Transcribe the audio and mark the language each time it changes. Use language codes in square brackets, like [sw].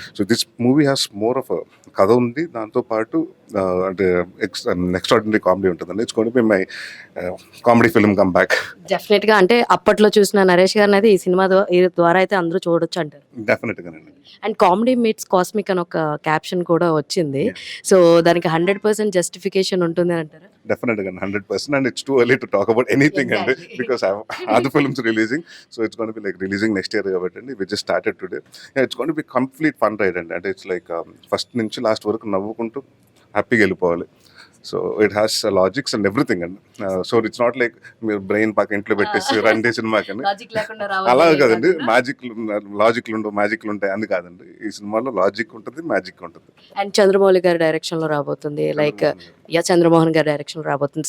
[en] so this movie has more of [te] కథ ఉంది, దాంతోపాటు అంటే ఎక్స్ట్రాడినరీ కామెడీ ఉంటుందండి. [en] It's going to be my comedy film come back. [te] Definite గా అంటే అప్పట్లో చూసిన నరేష్ గారిని అయితే ఈ సినిమా ద్వారా అయితే అందరూ చూడొచ్చు అంటారు. డెఫినెట్గానండి. [en] and comedy meets cosmic [te] అని ఒక క్యాప్షన్ కూడా వచ్చింది. సో దానికి 100% జస్టిఫికేషన్ ఉంటుంది అని అంటారా? [en] Definitely 100%, and it's too early to talk about anything and because I have other films releasing, so it's going to be like releasing next year and we just started today. Yeah, it's going to be complete fun ride and it's like [te] first nunchi last varaku navvukuntu happy ga వెళ్ళిపోవాలి. [en] So it has logics and everything అండి. So it's not like [te] మీరు brain పాక ఇంట్లో పెట్టేసి రండి సినిమాకి అని అలా కాదండి. లాజిక్లు ఉండవు, మ్యాజిక్లు ఉంటాయి అని కాదండి. ఈ సినిమాలో లాజిక్ ఉంటుంది, మ్యాజిక్ ఉంటుంది. అండ్ చంద్రమౌళి గారి డైరెక్షన్ లో రాబోతుంది, లైక్ చంద్రమోహన్ గారి డైరెక్షన్ లో రాబోతుంది.